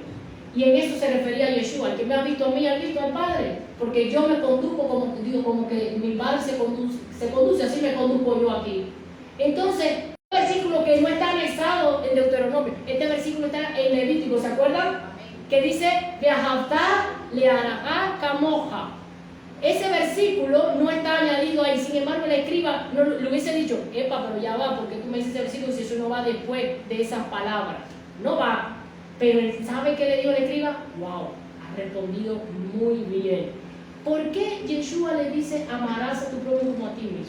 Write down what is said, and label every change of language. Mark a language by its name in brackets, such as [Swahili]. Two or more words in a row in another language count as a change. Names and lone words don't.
[Spanish] Y en eso se refería a Yeshua. El que me ha visto a mí, ha visto al Padre. Porque yo me conduzco como que mi Padre se conduce, así me conduzco yo aquí. Entonces, un versículo que no está anexado en Deuteronomio, este versículo está en Levítico, ¿se acuerdan? Que dice, [Hebrew] ואהבת לרעך כמוך. [Spanish] Ese versículo no está añadido ahí, sin embargo el escriba no le hubiese dicho, epa, pero ya va, porque tú me dices ese versículo si eso no va después de esas palabras. No va, pero ¿sabe qué le dijo el escriba? Wow, ha respondido muy bien. ¿Por qué Yeshua le dice amarás a tu prójimo como a ti mismo?